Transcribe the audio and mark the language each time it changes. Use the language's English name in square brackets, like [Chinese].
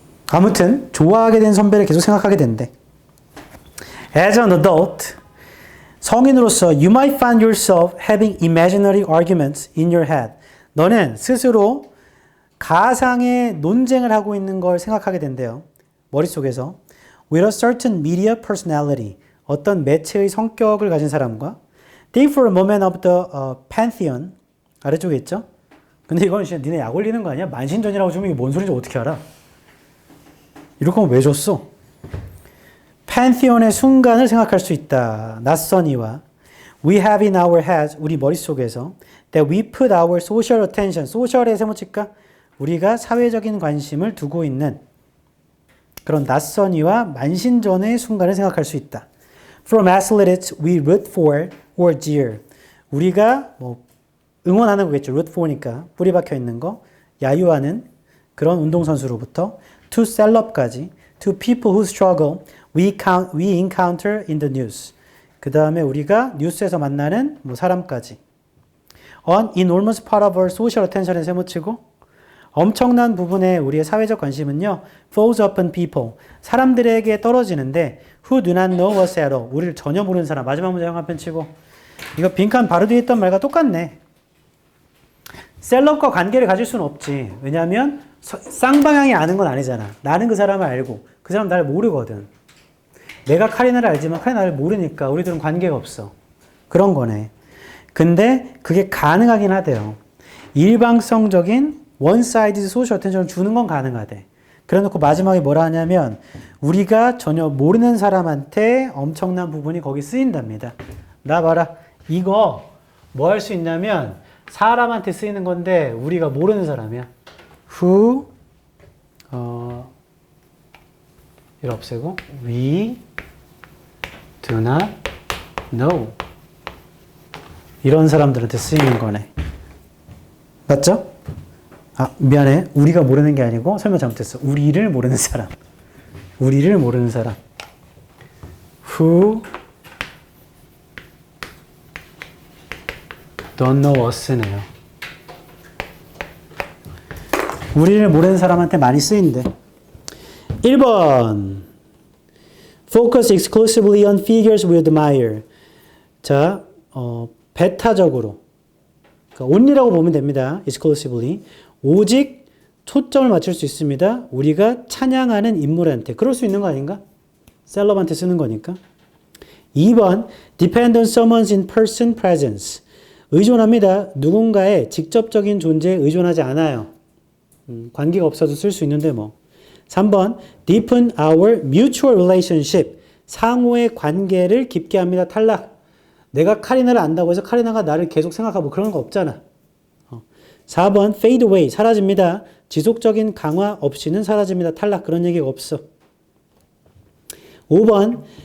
[Korean] 아무튼 좋아하게 된 선배를 계속 생각하게 된대. [English] As an adult, [Korean] 성인으로서 [English] you might find yourself having imaginary arguments in your head. [Korean] 너는 스스로 가상의 논쟁을 하고 있는 걸 생각하게 된대요. 머릿속에서. [English] With a certain media personality. [Korean] 어떤 매체의 성격을 가진 사람과 [English] Think for a moment of the pantheon. [Korean] 아래쪽에 있죠? 근데 이건 진짜 니네 약 올리는 거 아니야? 만신전이라고 주면 이게 뭔 소리인지 어떻게 알아? 이렇게 하면 왜 줬어? pantheon의 순간을 생각할 수 있다. 낯선 이와 [English] We have in our heads, [Korean] 우리 머릿속에서 [English] that we put our social attention, social에 세모칠까? [Korean] 우리가 사회적인 관심을 두고 있는 그런 낯선 이와 만신전의 순간을 생각할 수 있다. [English] From athletes we root for or jeer. [Korean] 우리가 뭐 응원하는 거겠죠. root for니까 뿌리 박혀 있는 거. 야유하는 그런 운동선수로부터 [English] to 셀럽까지 to people who struggle we encounter in the news. [Korean] 그 다음에 우리가 뉴스에서 만나는 뭐 사람까지. [English] An enormous part of our social attention에 [Korean] 세모치고 엄청난 부분의 우리의 사회적 관심은요. [English] falls upon people. [Korean] 사람들에게 떨어지는데 [English] who do not know us at all. [Korean] 우리를 전혀 모르는 사람. 마지막 문제 형 한편 치고. 이거 빈칸 바로 뒤에 있던 말과 똑같네. 셀럽과 관계를 가질 수는 없지. 왜냐하면 쌍방향이 아는 건 아니잖아. 나는 그 사람을 알고 그 사람 나를 모르거든. 내가 카리나를 알지만 카리나 나를 모르니까 우리들은 관계가 없어. 그런 거네. 근데 그게 가능하긴 하대요. 일방성적인 one-sided social attention을 주는 건 가능하대. 그래놓고 마지막에 뭐라 하냐면 우리가 전혀 모르는 사람한테 엄청난 부분이 거기 쓰인답니다. 나 봐라. 이거 뭐 할 수 있냐면 사람한테 쓰이는 건데 우리가 모르는 사람이야. [English] who [Korean] 이를 없애고 [English] we do not know. [Korean] 이런 사람들한테 쓰이는 거네. 맞죠? 아, 미안해. 우리가 모르는 게 아니고 설명 잘못했어. 우리를 모르는 사람. 우리를 모르는 사람. [English] Who don't know us네요. [Korean] 우리를 모르는 사람한테 많이 쓰인대. [English] 1번. Focus exclusively on figures we admire. [Korean] 자, 배타적으로. 그러니까 only라고 보면 됩니다. [English] exclusively. [Korean] 오직 초점을 맞출 수 있습니다. 우리가 찬양하는 인물한테. 그럴 수 있는 거 아닌가? 셀럽한테 쓰는 거니까. 2번. [English] Depend on someone's in-person presence. [Korean] 의존합니다. 누군가의 직접적인 존재에 의존하지 않아요. 관계가 없어도 쓸 수 있는데 뭐. 3번. [English] Deepen our mutual relationship. [Korean] 상호의 관계를 깊게 합니다. 탈락. 내가 카리나를 안다고 해서 카리나가 나를 계속 생각하고 그런 거 없잖아. 4번. Fade away. 사라집니다. 지속적인 강화 없이는 사라집니다. 탈락. 그런 얘기가 없어. 5번.